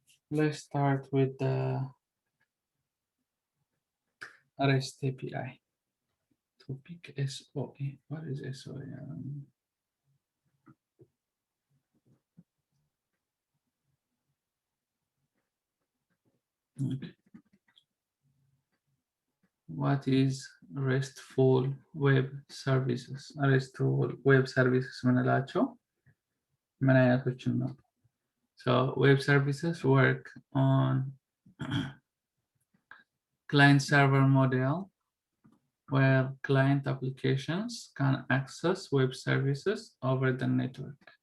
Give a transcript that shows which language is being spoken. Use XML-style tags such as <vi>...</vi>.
<en>let's start with the REST API topic SOA what is SOA okay. What is Restful web services? Restful web services</en> <am>ምንላቸው ምን አይነቶችን ነው?</am> <en>So web services work on client-server model where client applications can access web services over the network.</en>